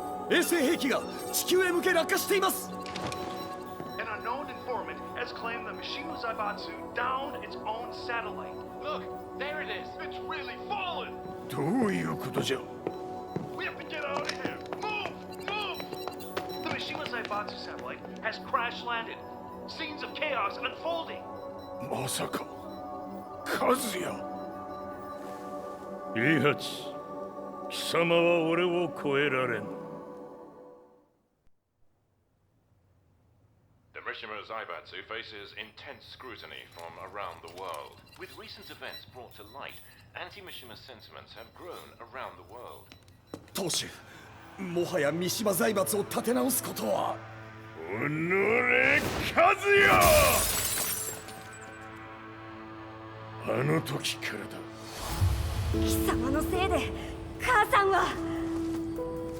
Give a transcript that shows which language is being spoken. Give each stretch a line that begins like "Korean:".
Japanese: 衛星兵器が地球へ向け落下しています。
English: An unknown informant has claimed the Mishima Zaibatsu downed its own satellite. Look, there it is. It's really fallen.
Japanese: どういうことじゃ。
English: We have to get out of here. Move! Move! The Mishima Zaibatsu satellite has crash landed. Scenes of chaos unfolding.
Japanese: まさか、カズヤ。ヘイハチ、貴様は俺を超えられん。
English: The Mishima Zaibatsu faces intense scrutiny from around the world. With recent events brought to light, anti-Mishima sentiments have grown around the world.
Japanese: 当主、もはや三島財閥を立て直すことは。おのれ、カズヤ！あの時からだ。貴様のせいで母さんは。